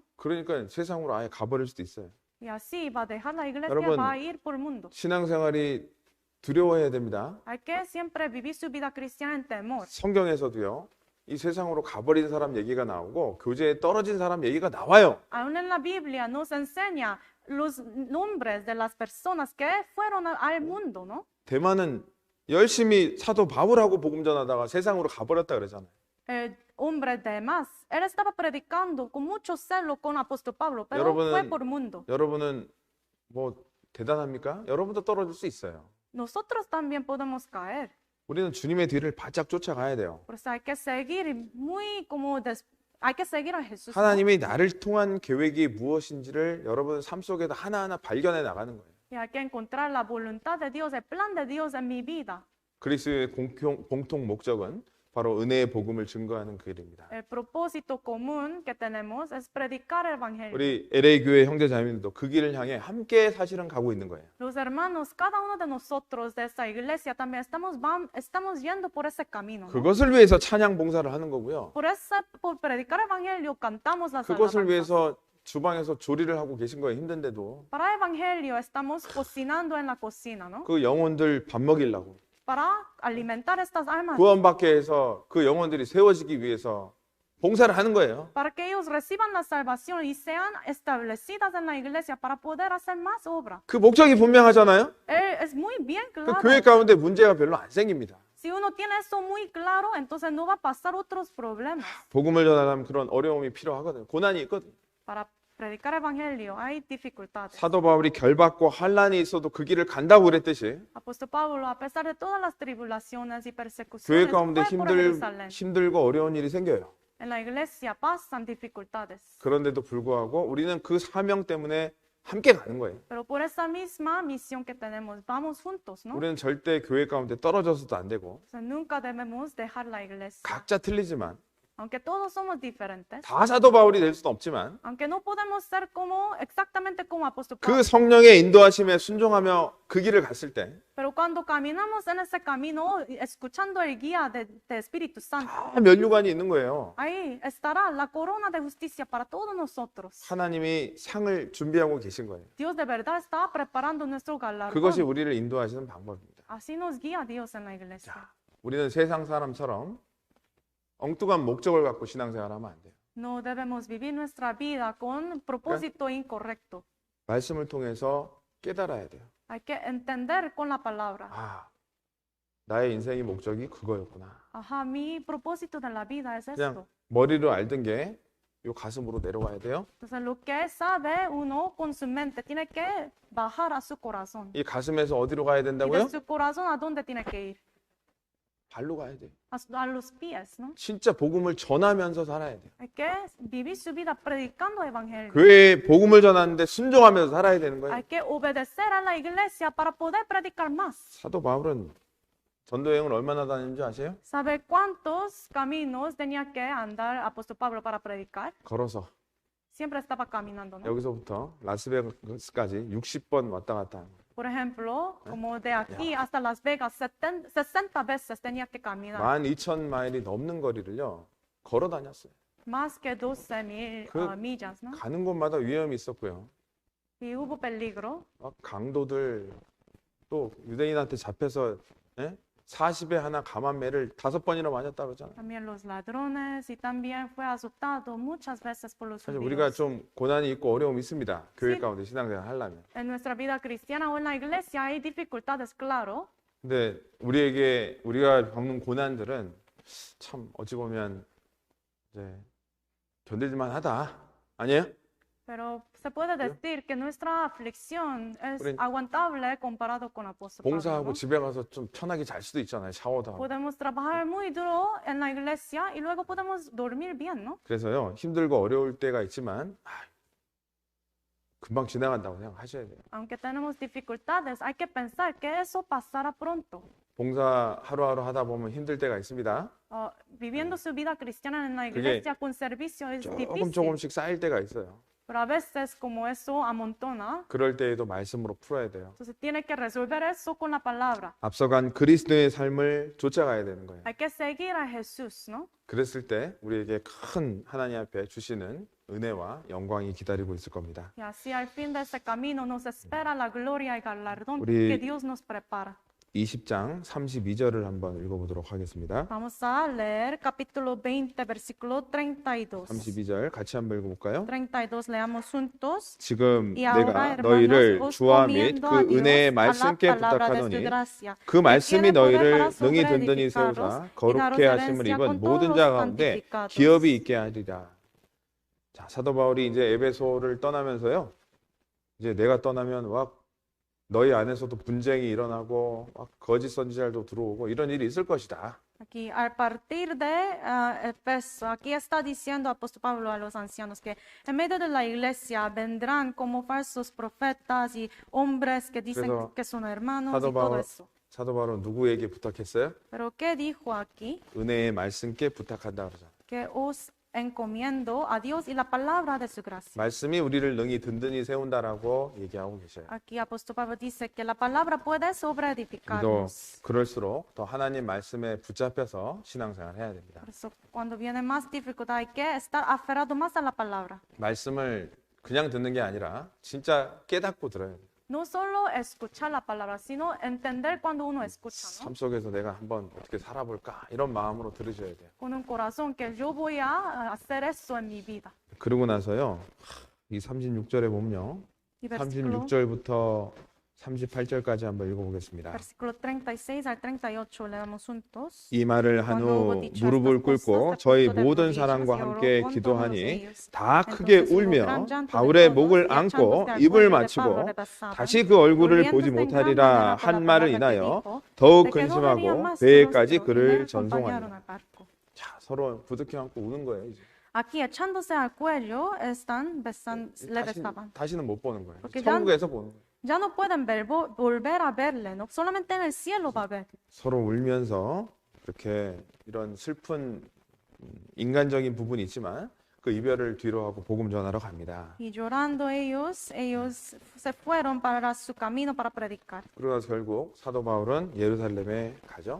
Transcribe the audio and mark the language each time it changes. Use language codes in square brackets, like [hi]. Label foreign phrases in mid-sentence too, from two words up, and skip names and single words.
[ko] 그러니까 세상으로 아예 가버릴 수도 있어요. [es] Y así va a dejar la iglesia, [ko] 여러분, [es] va a ir por el mundo. [ko] 신앙생활이 두려워해야 됩니다. [es] Hay que siempre vivir su vida cristiana en temor. [ko] 성경에서도요, 이 세상으로 가버린 사람 얘기가 나오고 교제에 떨어진 사람 얘기가 나와요. [es] Aún en la Biblia nos enseña los nombres de las personas que fueron al mundo, ¿no? [ko] 대만은 열심히 사도 바울하고 복음 전하다가 세상으로 가버렸다 그러잖아요. [es] El hombre de más, él estaba predicando con mucho celo con apóstol Pablo, pero [ko] 여러분은- [es] fue por mundo. [ko] 여러분은 뭐 대단합니까? 여러분도 떨어질 수 있어요. [es] Nosotros también podemos caer. [ko] 우리는 주님의 뒤를 바짝 쫓아가야 돼요. [es] Por eso hay que seguir hay que seguir a Jesús. ¿no? [ko] 하나님이 나를 통한 계획이 무엇인지를 여러분 삶 속에서 하나하나 발견해 나가는 거예요. [es] Y hay que encontrar la voluntad de Dios, el plan de Dios en mi vida. [ko] 그리스도의 공통 목적은 바로 은혜의 복음을 증거하는 그 일입니다. [es] El propósito común que tenemos es predicar el evangelio. [ko] 우리 LA 교회 형제자매들도 그 길을 향해 함께 사실은 가고 있는 거예요. [es] Los hermanos, cada uno de nosotros de esta iglesia también estamos yendo por ese camino. ¿no? [ko] 그것을 위해서 찬양 봉사를 하는 거고요. [es] Por predicar el evangelio cantamos las [ko] 그것을 [es] alabanzas. [ko] 위해서 주방에서 조리를 하고 계신 거예요. 힘든데도 [es] Para el evangelio estamos cocinando en la cocina, ¿no? [ko] 그 영혼들 밥 먹이려고 [es] para alimentar estas almas, [ko] 구원받게 해서 그 영혼들이 세워지기 위해서 봉사를 하는 거예요. [es] para que ellos reciban la salvación y sean establecidas en la iglesia para poder hacer más obra. [ko] 그 목적이 분명하잖아요. [es] Es muy bien [ko] 그 [es] claro. [ko] 교회 가운데 문제가 별로 안 생깁니다. [es] Si uno tiene eso muy claro, entonces no va a pasar otros problemas. [ko] 복음을 전하려면 그런 어려움이 필요하거든요. 고난이 있거든요. [es] Para predicar evangelio hay dificultades. [ko] 사도 바울이 결박과 환란이 있어도 그 길을 간다고 그랬듯이 [es] Apóstol Pablo, a pesar de todas las tribulaciones y [ko] 교회 [es] persecuciones, [ko] 가운데 [es] fue por Jerusalén. [ko] 힘들고 어려운 일이 생겨요. [es] En la iglesia pasan dificultades. [ko] 그런데도 불구하고 우리는 그 사명 때문에 함께 가는 거예요. [es] Pero por esa misma misión que tenemos, vamos juntos, ¿no? [ko] 우리는 절대 교회 가운데 떨어져서도 안 되고 [es] O sea, nunca debemos dejar la iglesia. [ko] 각자 틀리지만 [es] Aunque todos somos diferentes, [ko] 다 사도 바울이 될 수는 없지만 [es] aunque no podemos ser como exactamente como apóstol [ko] 그 [es] Pablo, [ko] 성령의 인도하심에 순종하며 그 길을 갔을 때 [es] pero cuando caminamos en ese camino, escuchando el guía de Espíritu Santo, [ko] 다 면류관이 있는 거예요. [es] ahí estará la corona de justicia para todos nosotros. [ko] 하나님이 상을 준비하고 계신 거예요. [es] Dios de verdad está preparando nuestro [ko] 그것이 [es] galardón. [ko] 우리를 인도하시는 방법입니다. [es] Así nos guía Dios en la iglesia. [ko] 우리는 세상 사람처럼 엉뚱한 목적을 갖고 신앙생활하면 안 돼요. [es] No debemos vivir nuestra vida con propósito incorrecto. [ko] 말씀을 통해서 깨달아야 돼요. [es] Hay que entender con la palabra. [ko] 아, 나의 인생의 목적이 그거였구나. [es] Ajá, mi propósito de la vida es [ko] 그냥 [es] esto. [ko] 머리로 알던 게 요 가슴으로 내려와야 돼요. [es] Entonces, lo que sabe uno con su mente tiene que bajar a su corazón. [ko] 이 가슴에서 어디로 가야 [es] Y de [ko] 된다고요? [es] su corazón, ¿a dónde tiene que ir? [ko] 발로 가야 돼요. [es] A los pies, ¿no? [ko] 진짜 복음을 전하면서 살아야 돼요. [es] Hay que vivir su vida predicando evangelio. [ko] 교회에 복음을 전하는데 순종하면서 살아야 되는 거예요. [es] Hay que obedecer a la iglesia para poder predicar más. [ko] 사도 바울은 전도 여행을 얼마나 다녔는지 아세요? [es] ¿Sabe cuántos caminos tenía que andar apóstol Pablo para predicar? [ko] 걸어서 [es] Siempre estaba caminando, ¿no? [ko] 여기서부터 라스베가스까지 60번 왔다 갔다 하는 거예요. [es] Por ejemplo, como de aquí hasta Las Vegas, 60 veces tenía que caminar. [ko] 12,000마일이 넘는 거리를요 걸어 다녔어요. [es] Más que 12,000 [ko] 그- [es] millas, ¿no? [ko] 가는 곳마다 위험이 있었고요. [es] Y hubo peligro. [ko] 막 강도들 또 유대인한테 잡혀서 40에 하나 감한매를 5번이나 맞았다 그러잖아요. [es] También los ladrones y también fue azotado muchas veces por los [ko] 사실 우리가 [es] judíos. [ko] 좀 고난이 있고 어려움이 있습니다. 교회 [es] Sí. [ko] 가운데 신앙생활 하려면. [es] En nuestra vida cristiana o en la iglesia hay dificultades, claro. [ko] 근데 우리가 겪는 고난들은 참 어찌 보면 이제 견딜만 하다. 아니에요? [es] Pero se puede decir que nuestra aflicción es [ko] 우린 [es] aguantable comparado con apóstol Pablo, [ko] 봉사하고 [es] ¿no? [ko] 집에 가서 좀 편하게 잘 수도 있잖아요. 샤워도 하고. [es] Podemos trabajar muy duro en la iglesia y luego podemos dormir bien, ¿no? [ko] 그래서요. 힘들고 어려울 때가 있지만 금방 지나간다고 생각하셔야 돼요. [es] Aunque tenemos dificultades, hay que pensar que eso pasará pronto. [ko] 봉사 하루하루 하다 보면 힘들 때가 있습니다. [es] Viviendo su vida cristiana en la [ko] 그게 [es] iglesia con servicio es difícil, [ko] 조금씩 쌓일 때가 있어요. [es] pero a veces como eso amontona, [ko] 그럴 때에도 말씀으로 풀어야 돼요. [es] entonces tiene que resolver eso con la palabra. [ko] 앞서간 그리스도의 삶을 쫓아가야 되는 거예요. [es] Hay que seguir a Jesús, ¿no? [ko] 그랬을 때 우리에게 큰 하나님 앞에 주시는 은혜와 영광이 기다리고 있을 겁니다. [es] Y así al fin de ese camino nos espera la gloria y galardón [ko] 우리- [es] que Dios nos prepara. [ko] 20장 32절을 한번 읽어보도록 하겠습니다. [es] Vamos a leer capítulo 20, versículo 32. [ko] 32절 같이 한번 읽어볼까요? [es] 32 leamos juntos. [ko] 지금 [es] Y ahora, [ko] 내가 너희를 [es] hermanos, os [ko] 주와 및 [es] comiendo [ko] 그 [es] a Dios, [ko] 은혜의 [es] a la [ko] 말씀께 [es] palabra de su [ko] 부탁하노니 [es] gracia, [ko] 그 [es] que [ko] 말씀이 [es] tiene poder [ko] 너희를 [es] para [ko] 능히 든든히 [es] sobreedificaros [ko] 세우사 [es] y [ko] 거룩해 [es] daros [ko] 하심을 [es] herencia [ko] 입은 [es] con [ko] 모든 [es] todos [ko] 자 [es] los [ko] 가운데 [es] santificados. [ko] 기업이 있게 하리라. 자, 사도 바울이 이제 에베소를 떠나면서요. 이제 내가 떠나면 막 너희 안에서도 분쟁이 일어나고 막 거짓 선지자들도 들어오고 이런 일이 있을 것이다. [es] Aquí, al partir de Efeso, aquí está diciendo apóstol Pablo a los ancianos que en medio de la iglesia vendrán como falsos profetas y hombres que dicen [ko] 그래서 [es] que son hermanos [ko] 사도 [es] y todo [ko] 바울 [es] eso. [ko] 사도 바울은 누구에게 부탁했어요? [es] Pero ¿qué dijo aquí? [ko] 은혜의 말씀께 부탁한다 그러잖아요. [es] Que os encomiendo a Dios y la palabra de su gracia. [ko] 말씀이 우리를 능히 든든히 세운다라고 얘기하고 계셔요. [es] Aquí apóstol Pablo dice que la palabra puede [ko] 우리도 [es] sobreedificarnos. [ko] 그럴수록 더 하나님 말씀에 붙잡혀서 신앙생활 해야 됩니다. [es] Por eso, cuando viene más dificultad, hay que estar aferrado más a la palabra. [ko] 말씀을 그냥 듣는 게 아니라 진짜 깨닫고 들어야 돼요. [es] No solo escuchar la palabra, sino entender cuando uno escucha, ¿no? [ko] 삶 속에서 내가 한번 어떻게 살아볼까 이런 마음으로 들으셔야 돼요. [es] Con un corazón que yo voy a hacer eso en mi vida. [ko] 그러고 나서요. 이 36절에 보면요. [es] Y versículo, [ko] 36절부터 38절까지 한번 읽어보겠습니다. [es] versículo 36 al 38 leemos juntos. [ko] 이 말을 한 후 무릎을 꿇고 저희 모든 사람과 함께 기도하니 다 크게 울며 바울의 목을 안고 입을 맞추고 다시 그 얼굴을 보지 못하리라 한 말을 인하여 더욱 근심하고 배에까지 그를 전송하니. 자, 서로 부둥켜 안고 우는 거예요. 이제. [es] Aquí echándose al cuello le besaban. [ko] 다시는 못 보는 거예요. [es] Porque [ko] 천국에서 보는 거예요. [es] Ya no pueden volver a verle, no solamente en el cielo va a ver. [ko] 서로 울면서 이렇게 이런 슬픈 인간적인 부분이 있지만 그 이별을 뒤로 하고 복음 전하러 갑니다. [es] Y llorando ellos se fueron para su camino para predicar. [ko] 그러고 나서 결국 사도 바울은 예루살렘에 가죠.